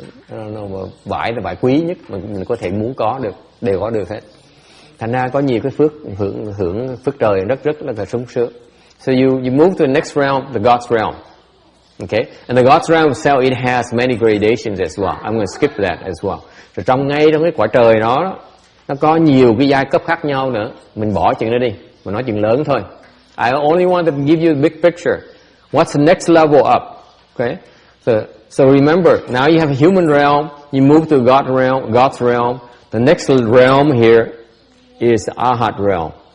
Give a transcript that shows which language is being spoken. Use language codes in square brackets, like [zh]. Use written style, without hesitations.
[vi] Nó vải là vải quý nhất mà mình có thể muốn có được, đều có được hết. Thành ra có nhiều cái phước hưởng phước trời rất là sung sướng. [en] So you move to the next realm, the God's realm. Okay, and the God's realm itself, it has many gradations as well. I'm going to skip that as well. [vi] Rồi trong cái cõi trời đó, nó có nhiều cái giai cấp khác nhau nữa. Mình bỏ chuyện đó đi, mình nói chuyện lớn thôi. [en] I only want to give you a big picture. What's the next level up? Okay, so remember, now you have a human realm. You move to God's realm. The next realm here is the Arhat realm.